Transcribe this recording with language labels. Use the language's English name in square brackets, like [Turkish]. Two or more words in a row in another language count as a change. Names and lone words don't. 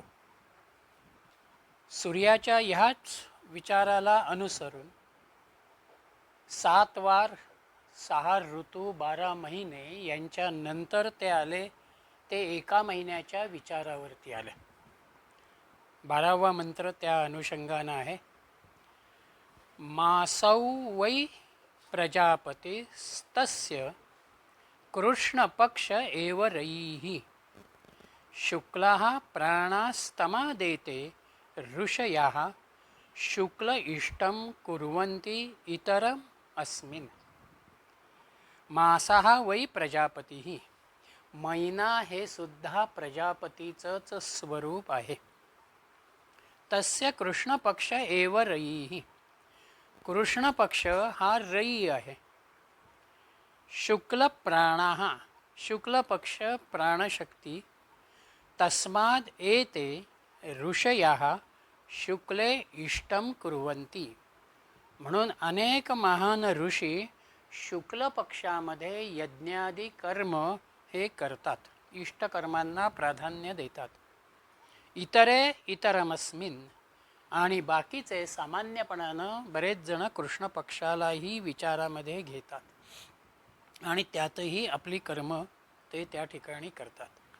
[Marathi] सूर्याच्या ह्याच विचाराला अनुसरून 7 वार 6 ऋतू 12 महिने यांच्या नंतर ते आले, ते 1 महिन्याच्या विचारावरती आले। 12वा मंत्र त्या अनुषंगानं आहे। [Sanskrit] मासौ वै प्रजापतिस्तस्य कृष्णपक्ष एव रयिः शुक्लः प्राणास्तमादेते ऋषयः शुक्ल इष्टं कुर्वन्ति इतरम् अस्मिन्। मासः वै प्रजापतिः, [Marathi] महिना हे सुद्धा प्रजापतीचंच स्वरूप आहे। [Sanskrit] तस्य कृष्णपक्ष एव रयिः, [Marathi] कृष्ण पक्ष हा रयी आहे। [Sanskrit] शुक्ल प्राणः, [Marathi] शुक्ल पक्ष प्राणशक्ती। [Sanskrit] तस्माद एते ऋषयः शुक्ले इष्टं कुर्वन्ति, [Marathi] म्हणून अनेक महान ऋषी शुक्ल पक्षामध्ये यज्ञादी कर्म हे करतात, इष्टकर्मांना प्राधान्य देतात। [Sanskrit] इतरे इतरमस्मिन्, [Marathi] आणि बाकीचे सामान्यपणानं बरेच जण कृष्ण पक्षालाही विचारामध्ये घेतात आणि त्यातही आपली कर्म ते त्या ठिकाणी करतात।